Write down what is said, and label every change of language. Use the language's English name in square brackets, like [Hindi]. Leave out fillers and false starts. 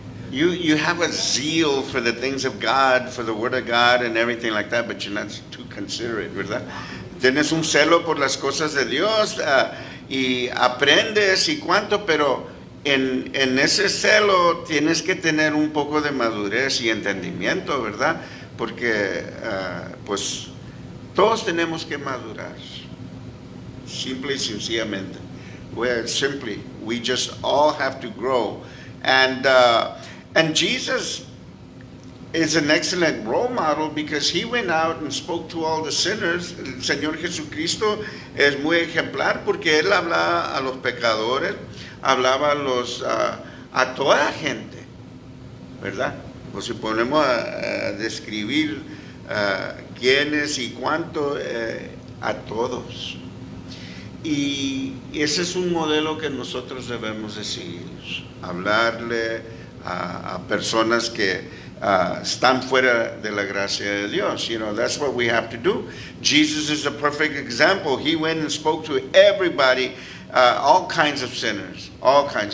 [English] You have a zeal for the things of God, for the Word of God and everything like that, but you're not too considerate, [Spanish] ¿verdad? Tienes un celo por las cosas de Dios y aprendes y cuánto, pero en ese celo tienes que tener un poco de madurez y entendimiento, ¿verdad? Porque pues todos tenemos que madurar, simple y sencillamente. [English] Where simply, we just all have to grow. And Jesus is an excellent role model because he went out and spoke to all the sinners. [Spanish] El Señor Jesucristo es muy ejemplar porque él hablaba a los pecadores, hablaba a toda gente, ¿verdad? Pues si ponemos a describir quiénes y cuánto, a todos. Y ese es un modelo que nosotros debemos de seguir, hablarle a personas que están fuera de la gracia de Dios. [English] You know, that's what we have to do. Jesus is a perfect example. He went and spoke to everybody, all kinds of sinners, all kinds.